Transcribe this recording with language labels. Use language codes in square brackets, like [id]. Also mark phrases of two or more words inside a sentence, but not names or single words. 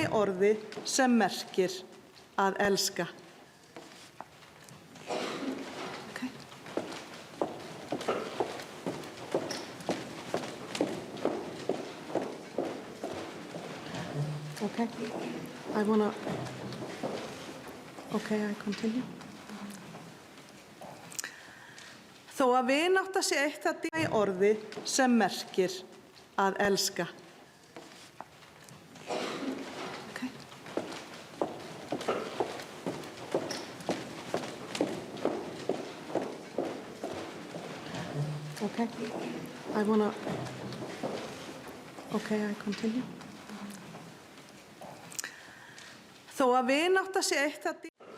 [is] orði sem merkir að elska. [en] Okay. I continue. [is] Þó að vinátta sé eitt það dýrmætasta í orði sem merkir að elska. [en] I continue. [is] Þó að vinátta sé eitt það